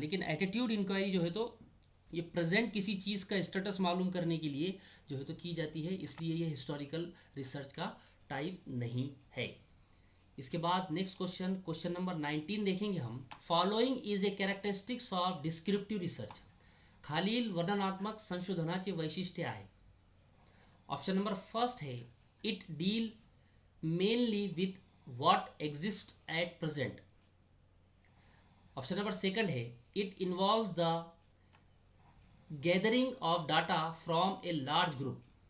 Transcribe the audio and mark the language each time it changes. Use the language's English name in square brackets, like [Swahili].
[Hindi] लेकिन attitude inquiry जो है तो ये प्रेजेंट किसी चीज़ का स्टेटस मालूम करने के लिए जो है तो की जाती है, इसलिए ये हिस्टोरिकल रिसर्च का टाइप नहीं है। इसके बाद नेक्स्ट क्वेश्चन, क्वेश्चन नंबर 19 देखेंगे हम। [English] Following is a characteristics of descriptive research. [Marathi] खालील वर्णनात्मक संशोधनाचे वैशिष्ट्य आहे। [English] Option number first है it deal mainly with what exist at present. Option number second है it involve the gathering of data from a large group.